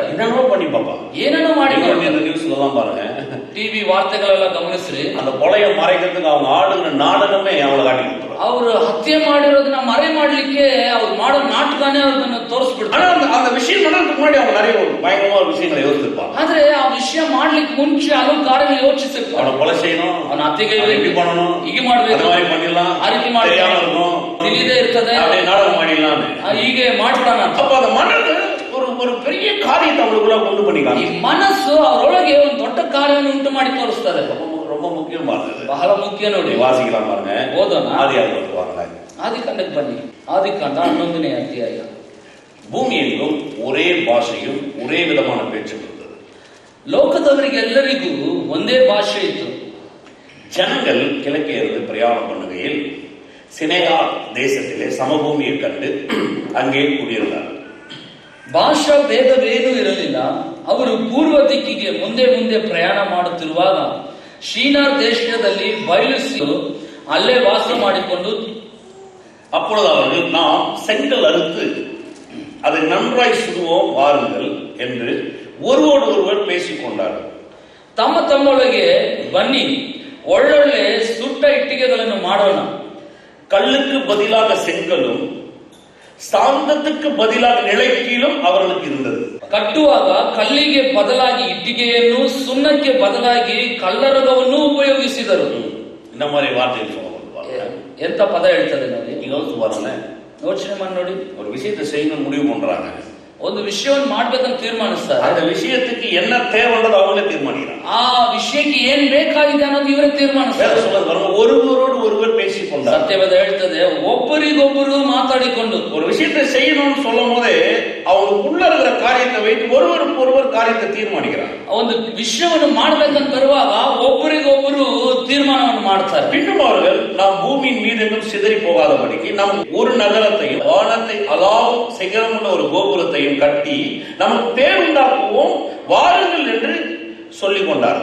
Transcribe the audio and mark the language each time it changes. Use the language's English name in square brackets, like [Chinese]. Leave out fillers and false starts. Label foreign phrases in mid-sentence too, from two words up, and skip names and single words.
[Tamil] என்னென்னோ பண்ணி பாப்பா, [Kannada] ಏನೇನೋ ಮಾಡಿ. [Tamil] நியூஸ்ல எல்லாம் பாருங்க, [Kannada] ಟಿವಿ ವಾರ್ತೆಗಳೆಲ್ಲ ಗಮನಿಸ್ರಿ, [Tamil] அந்த கொலையை மறைக்கிறதுக்கு அவங்க ஆடுகிற நாடகமே அவளை காட்டி கொடுத்துருவாங்க. [Kannada] ಅವರು ಹತ್ಯೆ ಮಾಡಿರೋದನ್ನ ಮರೆ ಮಾಡ್ಲಿಕ್ಕೆ ಅವ್ರು ಮಾಡೋ ನಾಟಕನೇ ಅವ್ರನ್ನ ತೋರಿಸ್ಬಿಡ್ತಾರೆ. [Tamil] அந்த விஷயம் நடக்கிறதுக்கு முன்னாடி அவங்க நிறைய பயங்கரமான விஷயங்களை யோசிச்சிருப்பாங்க. [Kannada] ಆದ್ರೆ ಆ ವಿಷಯ ಮಾಡ್ಲಿಕ್ಕೆ ಮುಂಚೆ ಹಲವು ಕಾರ್ಯಗಳು ಯೋಚಿಸಿರ್ತಾರೆ. [Tamil] அவனை கொலை செய்யணும், [Kannada] ಅವನ ಹತ್ಯೆಗೆ [Tamil] இப்படி பண்ணணும், [Kannada] ಹೀಗೆ ಮಾಡ್ಬೇಕು, [Tamil] பண்ணிடலாம், [Kannada] ಅರಿಕೆ [Tamil] தெரியாம இருக்கும், [Kannada] ತಿಳಿದೇ ಇರ್ತದೆ, [Tamil] அப்படியே நாடகம் ಮಾಡಿடலாம், [Kannada] ಹೀಗೆ ಮಾಡ್ತಾನ. [Tamil] அப்ப அந்த மனது ஒரு பெரிய காரியத்தை அவங்களுக்குள்ள கொண்டு பண்ணிக்கலாம். [Kannada] ಈ ಮನಸ್ಸು ಅವರೊಳಗೆ ಒಂದು ದೊಡ್ಡ ಕಾರ್ಯವನ್ನು ಉಂಟು ಮಾಡಿ ತೋರಿಸ್ತದೆ. [Tamil] ரொம்ப முக்கியமானது, [Kannada] ಬಹಳ ಮುಖ್ಯ. ನೋಡಿ [Tamil] வாசிக்கலாம் பாருங்க, [Kannada] ಓದೋಣ. [Tamil] ஆதியாகமத்துக்கு வாங்க, [Kannada] ಆದಿಕಾಂಡಕ್ಕೆ ಬನ್ನಿ. ಆದಿಕಾಂಡ 11ನೇ ಅಧ್ಯಾಯ. [Tamil] பூமி எங்கும் ஒரே பாஷையும் ஒரೇ விதமான பேச்சும் இருந்தது. [Kannada] ಲೋಕದವರಿಗೆಲ್ಲರಿಗೂ ಒಂದೇ ಭಾಷೆ ಇತ್ತು. [Tamil] ஜனங்கள் கிழக்கே இருந்து பிரயாணம் பண்ணுகையில் சினேகா தேசத்திலே சமபூமியை கண்டு அங்கே குடியிருந்தார்கள். [Kannada] ಭಾಷಾ ಭೇದವೇನೂ ಇರಲಿಲ್ಲ. ಅವರು ಪೂರ್ವ ದಿಕ್ಕಿಗೆ ಮುಂದೆ ಮುಂದೆ ಪ್ರಯಾಣ ಮಾಡುತ್ತಿರುವಾಗ ಶೀನಾರ್ ದೇಶದಲ್ಲಿ ಬಯಲು ಅಲ್ಲೇ ವಾಸ ಮಾಡಿಕೊಂಡು, [Tamil] அப்பொழுது அவர்கள் நாம் செங்கல் அறுத்து அதை நன்றாய் சுடுவோம் வாருங்கள் என்று ஒருவோடு ஒருவர் பேசிக் கொண்டார்கள். [Kannada] ತಮ್ಮ ತಮ್ಮೊಳಗೆ ಬನ್ನಿ ಒಳ್ಳೊಳ್ಳೆ ಸುಟ್ಟ ಇಟ್ಟಿಗೆಗಳನ್ನು ಮಾಡೋಣ. [Tamil] கல்லுக்கு பதிலாக செங்கலும் சாந்தத்துக்கு பதிலாக நிலைக்கீழும் அவர்களுக்கு இருந்தது. [Kannada] ಕಟ್ಟುವಾಗ ಕಲ್ಲಿಗೆ ಬದಲಾಗಿ ಇಟ್ಟಿಗೆಯನ್ನು, ಸುಣ್ಣಕ್ಕೆ ಬದಲಾಗಿ ಕಲ್ಲರಗವನ್ನು ಉಪಯೋಗಿಸಿದರು. [Tamil] இந்த மாதிரி வார்த்தைகள் சொல்லுவாங்க. [Kannada] ಎಂತ ಪದ ಹೇಳ್ತದೆ ನೋಡಿ, [Tamil] நீங்க யோசிச்சு பாருங்க. [Kannada] ಯೋಚನೆ ಮಾಡಿ ನೋಡಿ. [Tamil] ஒரு விஷயத்தை செய்யணும் முடிவு பண்றாங்க, [Kannada] ಒಂದು ವಿಷಯವನ್ನು ಮಾಡ್ಬೇಕಂತ ತೀರ್ಮಾನಿಸ್ತಾರೆ. [Tamil] அந்த விஷயத்துக்கு என்ன தேவைன்றது அவங்களே தீர்மானிக்கிறாங்க. [Kannada] ಆ ವಿಷಯಕ್ಕೆ ಏನ್ ಬೇಕಾಗಿದೆ ಅನ್ನೋದು ಇವರೇ ತೀರ್ಮಾನಿಸ್ತಾರೆ. [Tamil] ஒருவரோடு ஒருவர் பேசிக்கொண்டார். [Kannada] ಸತ್ಯವೇದ ಹೇಳ್ತದೆ, ಒಬ್ಬರಿಗೊಬ್ಬರು ಮಾತಾಡಿಕೊಂಡು [Tamil] ஒரு விஷயத்தை செய்யணும்னு சொல்லும் போதே அவங்களுக்குள்ள இருக்கிற காரியத்தை வைத்து ஒருவருக்கு ஒருவர் காரியத்தை தீர்மானிக்கிறாங்க. [Kannada] ಒಂದು ವಿಷಯವನ್ನು ಮಾಡ್ಬೇಕಂತ ಬರುವಾಗ ಒಬ್ಬರಿಗೊಬ್ಬರು ತೀರ್ಮಾನವನ್ನು ಮಾಡ್ತಾರೆ. [Tamil] பின்னும் அவர்கள் நாம் பூமியின் மீது எங்கும் சிதறி போகாதபடிக்கு நம் ஒரு நகரத்தையும் வானத்தை அலாவும் சிகரமுள்ள ஒரு கோபுரத்தையும் கட்டி நமக்கு பேர் உண்டாக்குவோம் வாருங்கள் என்று சொல்லிக் கொண்டார்கள்.